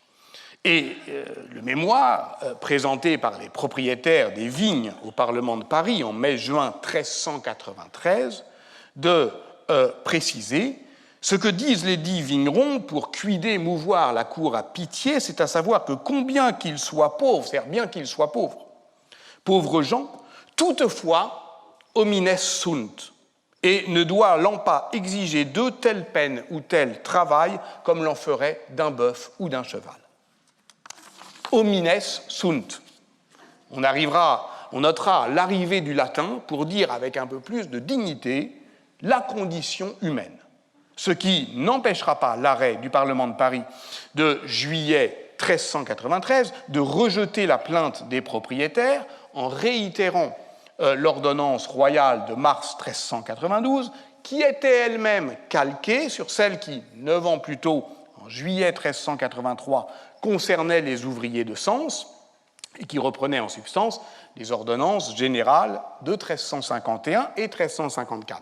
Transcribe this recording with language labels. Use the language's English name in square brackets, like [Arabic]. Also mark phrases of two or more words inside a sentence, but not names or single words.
[French] Et le mémoire présenté par les propriétaires des vignes au Parlement de Paris en mai-juin 1393 de préciser ce que disent les dits vignerons pour cuider mouvoir la cour à pitié, c'est à savoir que combien qu'ils soient pauvres, c'est-à-dire bien qu'ils soient pauvres gens, toutefois [Latin] homines sunt, [French] et ne doit l'en pas exiger d'eux telle peine ou tel travail comme l'en ferait d'un bœuf ou d'un cheval. [Latin] homines sunt. [French] On notera l'arrivée du latin pour dire avec un peu plus de dignité la condition humaine. Ce qui n'empêchera pas l'arrêt du Parlement de Paris de juillet 1393 de rejeter la plainte des propriétaires en réitérant l'ordonnance royale de mars 1392, qui était elle-même calquée sur celle qui, 9 ans plus tôt, en juillet 1383, concernait les ouvriers de Sens et qui reprenait en substance les ordonnances générales de 1351 et 1354.